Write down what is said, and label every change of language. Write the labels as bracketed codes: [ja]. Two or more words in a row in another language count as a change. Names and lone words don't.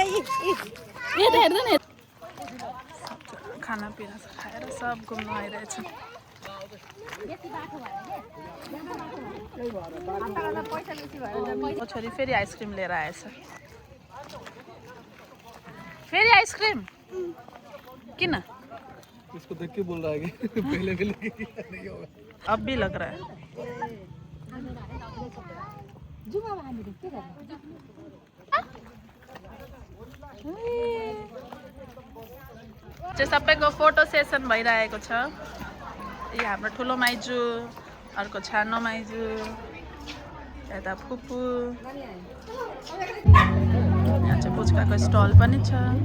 [ne] यो त हेर्दैन खानापिना खाएर सब घुम्नु आइरहेछ छोरी फेरि आइसक्रिम लिएर आएछ फेरि आइसक्रिम किन [hi] इसको देख के बोल रहा है कि पहले भी लेके नहीं होगा अब भी लग रहा है [ne] चाहिँ सबैको फोटो सेसन भइरहेको छ यो हाम्रो ठुलो माइजू अर्को सानो माइजू यता फुपू यहाँ चाहिँ पुच्काको स्टल पनि छ